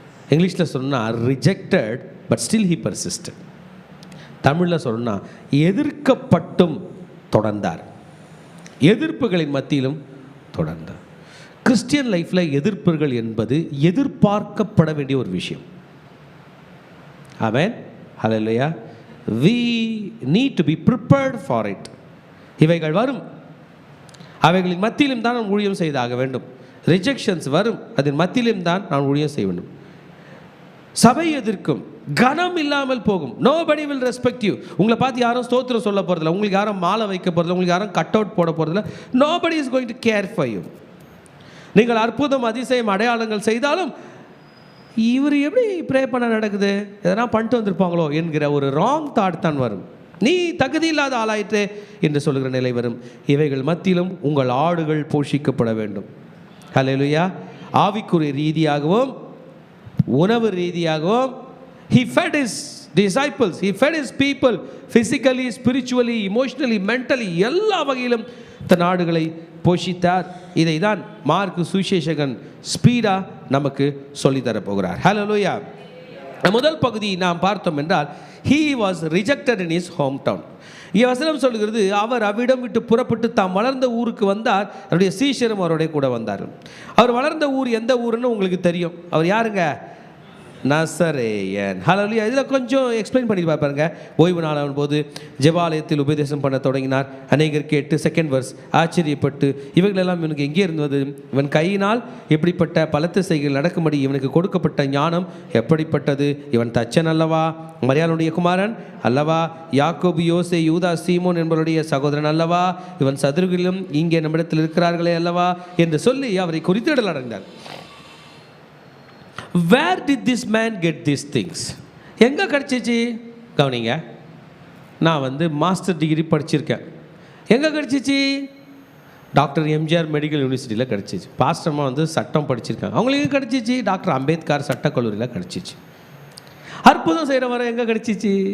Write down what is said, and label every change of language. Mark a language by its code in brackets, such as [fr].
[ta] இங்கிலீஷில் சொன்னால் [en] Rejected but still he persisted. [ta] தமிழில் சொல்லணும்னா எதிர்க்கப்பட்டும் தொடர்ந்தார். எதிர்ப்புகளின் மத்தியிலும் தொடர்ந்தார். கிறிஸ்டியன் லைஃப்பில் எதிர்ப்புகள் என்பது எதிர்பார்க்கப்பட வேண்டிய ஒரு விஷயம். ஆமென், ஹல்லேலூயா. [en] we need to be prepared for it. [ta] இவைகள் வரும், அவைகளின் மத்தியிலும் தான் நான் ஊழியம் செய்தாக வேண்டும். ரிஜெக்ஷன்ஸ் வரும், அதன் மத்தியிலும் தான் நான் ஊழியம் செய்ய வேண்டும். சபை எதிர்க்கும், கனம் இல்லாமல் போகும். [en] Nobody will respect you. [ta] உங்களை பார்த்து யாரும் ஸ்தோத்திரம் சொல்ல போகிறதில்ல, உங்களுக்கு யாரும் மாலை வைக்க போகிறதில்ல, உங்களுக்கு யாரும் கட் அவுட் போட போகிறதில்ல. [en] Nobody is going to care for you. [ta] நீங்கள் அற்புதம் அதிசயம் அடையாளங்கள் செய்தாலும் இவர் எப்படி ப்ரே பண்ண நடக்குது, எதனா பண்ணிட்டு வந்திருப்பாங்களோ என்கிற ஒரு ராங் தாட் தான் வரும். நீ தகுதி இல்லாத ஆளாயிற்றே என்று சொல்லுகிற நிலை வரும். இவைகள் மத்தியிலும் உங்கள் ஆடுகள் போஷிக்கப்பட வேண்டும். ஹல்லேலூயா. ஆவிக்குரிய ரீதியாகவும் உணவு ரீதியாகவும் [en] he fed his disciples, he fed his people physically, spiritually, emotionally, mentally, [ta] எல்லா வகையிலும் தன் ஆடுகளை போஷித்தார். இதை தான் மார்க் சுவிசேஷகன் ஸ்பீடா நமக்கு சொல்லித்தரப் போகிறார். ஹல்லேலூயா. முதல் பகுதி நாம் பார்த்தோம் என்றால் [en] he was rejected in his hometown. [ta] வசனம் சொல்கிறது, அவர் அவ்விடம் விட்டு புறப்பட்டு தாம் வளர்ந்த ஊருக்கு வந்தார், அவருடைய சீஷரும் அவருடைய கூட வந்தார்கள். அவர் வளர்ந்த ஊர் எந்த ஊருன்னு உங்களுக்கு தெரியும். அவர் யாருங்க? நசரேயன். ஹல்லேலூயா. இதில் கொஞ்சம் எக்ஸ்பிளைன் பண்ணி பார்ப்பாருங்க. ஓய்வு நாளான போது ஜெபாலயத்தில் உபதேசம் பண்ண தொடங்கினார். அநேகர் கேட்டு, செகண்ட் வர்ஸ், ஆச்சரியப்பட்டு இவைகளெல்லாம் இவனுக்கு எங்கே இருந்தது? இவன் கையினால் எப்படிப்பட்ட பலத்த செய்கைகள் நடக்கும்படி இவனுக்கு கொடுக்கப்பட்ட ஞானம் எப்படிப்பட்டது? இவன் தச்சன் அல்லவா? மரியாளுடைய குமாரன் அல்லவா? யாக்கோபு, யோசே, யூதா, சீமோன் என்பவருடைய சகோதரன் அல்லவா? இவன் சதுருகளிலும் இங்கே நம்மிடத்தில் இருக்கிறார்களே அல்லவா என்று சொல்லி அவரை குறித்திடல் அடைந்தார். [en] Where did this man get these things? [ta] எங்கே கிடச்சிச்சு? கவனிங்க, நான் மாஸ்டர் டிகிரி படிச்சிருக்கேன். எங்கே கிடச்சிச்சு? டாக்டர் எம்ஜிஆர் மெடிக்கல் யூனிவர்சிட்டியில் கிடச்சிச்சு. பாஸ்டர்மா சட்டம் படிச்சிருக்காங்க, அவங்களுக்கு கிடச்சிச்சு. டாக்டர் அம்பேத்கர் சட்டக்கல்லூரியில் கிடச்சிச்சு. அற்புதம் செய்கிற வர எங்கே கிடச்சிச்சு?